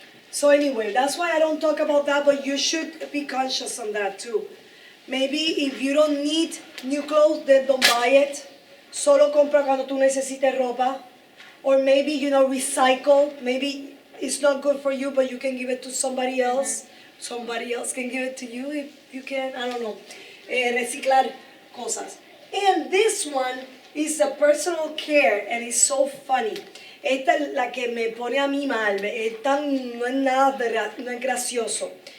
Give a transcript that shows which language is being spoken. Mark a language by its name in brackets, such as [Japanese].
[English] So anyway, that's why I don't talk about that, but you should be conscious on that too. Maybe if you don't need new clothes, then don't buy it. [Spanish] Solo compra cuando tú necesites ropa. [English] Or maybe, recycle. Maybe it's not good for you, but you can give it to somebody else. Somebody else can give it to you if you can. I don't know. [Spanish] Reciclar cosas. [English] And this one is a personal care, and it's so funny. [Spanish] Esta es la que me pone a mí mal. No es nada, no es gracioso.